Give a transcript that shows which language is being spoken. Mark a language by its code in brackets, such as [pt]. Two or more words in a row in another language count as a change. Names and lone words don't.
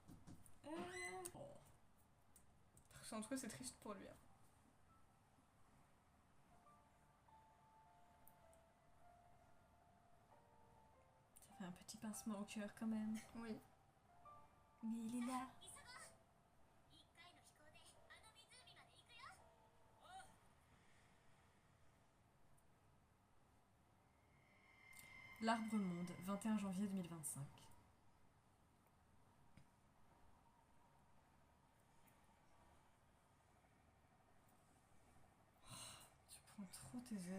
[fr] Entre eux, c'est triste pour lui. Hein. Ça fait un petit pincement au cœur quand même. Oui. Mais il est là. [ja] 一回の飛行であの湖まで行くよ。 [fr] L'Arbre Monde, 21 janvier 2025. Tu prends trop tes aises.